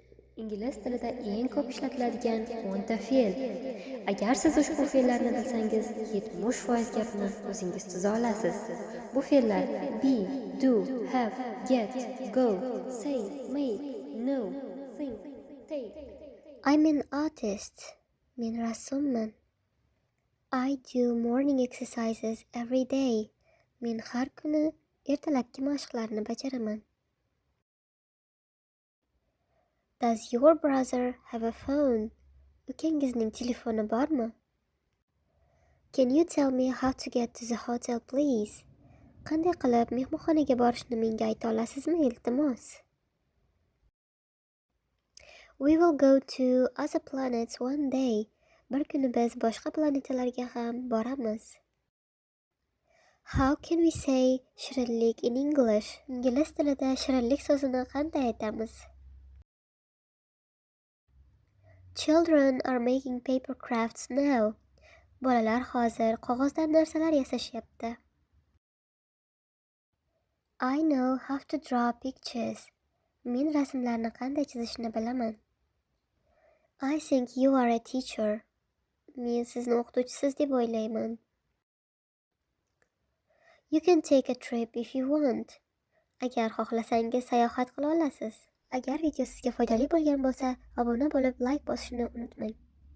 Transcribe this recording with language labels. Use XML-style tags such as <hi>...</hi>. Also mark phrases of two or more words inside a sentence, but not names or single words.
<uz>Ingliz tilida eng ko'p ishlatiladigan 10 ta fe'l. Agar siz ushbu fe'llarni bilsangiz, 70% gapni o'zingiz tuza olasiz. Bu fe'llar</uz> <en>be, do, have, get, go, say, make, know, think, take. I'm an artist.</en> <uz>Men rassomman.</uz> <en>I do morning exercises every day.</en> <uz>Men har kuni ertalabki mashqlarni bajaraman.</uz> <en>Does your brother have a phone?</en> <uz>Ukangizning telefoni bormi?</uz> <en>Can you tell me how to get to the hotel, please?</en> <uz>Qanday qilib mehmonxonaga borishni menga ayta olasizmi, iltimos?</uz> <en>We will go to other planets one day.</en> <uz>Bir kuni biz boshqa planetalarga ham boramiz.</uz> <en>How can we say shirinlik in English?</en> <uz>Ingliz tilida shirinlik so'zini qanday aytamiz?</uz> <en>Children are making paper crafts now.</en> <uz>Bolalar hozir qog'ozdan narsalar yasashyapti.</uz> <en>I know how to draw pictures.</en> <uz>Men rasmlarni qanday chizishni bilaman.</uz> <en>I think you are a teacher.</en> <uz>Men sizni o'qituvchisiz deb o'ylayman.</uz> <en>You can take a trip if you want.</en> <uz>Agar xohlasangiz sayohat qila olasiz. Agar video sizga foydali bo'lgan bo'lsa, obuna bo'lib, like bosishni unutmang.</uz>